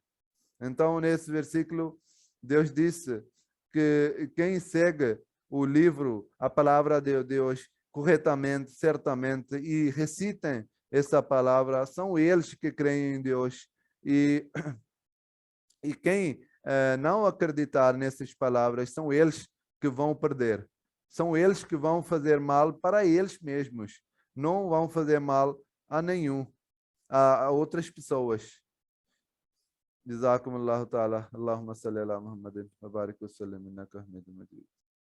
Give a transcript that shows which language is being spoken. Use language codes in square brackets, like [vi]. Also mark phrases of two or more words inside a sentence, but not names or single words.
[pt] Então, nesse versículo, Deus disse que quem segue o livro, a palavra de Deus corretamente, certamente, e recitem essa palavra, são eles que creem em Deus. E quem não acreditar nessas palavras, são eles que vão perder. São eles que vão fazer mal para eles mesmos. Não vão fazer mal a nenhum, a outras pessoas. [ar] جزاكم الله تعالى اللهم صل على محمد وبارك وسلم انك حميد مجيد